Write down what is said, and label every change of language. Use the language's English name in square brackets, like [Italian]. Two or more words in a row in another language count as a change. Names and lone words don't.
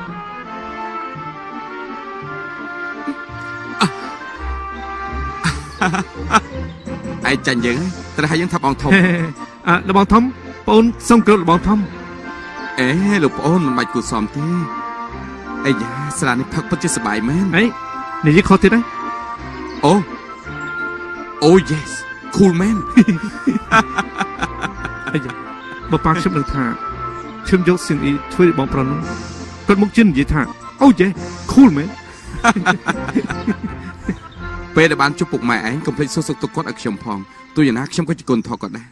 [Khmer] ឯងចាញ់យើងត្រូវឲ្យយើងថាបងធំ លបងធំបងអូនសុំគោរពលបងធំ អេលោកប្អូនមិនបាច់គួរសមទេអាយ៉ាស្រានេះផឹកពិតជាសប្បាយមែន អីនិយាយខុសទៀតហើយ [English] អូ yes cool man [Khmer] អាយ៉ាបើប៉ាខ្ញុំនឹងថាខ្ញុំយកសៀងអ៊ីធ្វើឲ្យបងប្រុសនោះគាត់មកជិននិយាយថាអូយេ [English] cool man [Khmer] ពេលដែលបានជួបពុកម៉ែឯងកុំភ្លេចសួរសុខទុក្ខគាត់ឲ្យខ្ញុំផងទោះយ៉ាងណាខ្ញុំក៏ជាគុណធម៌គាត់ដែរ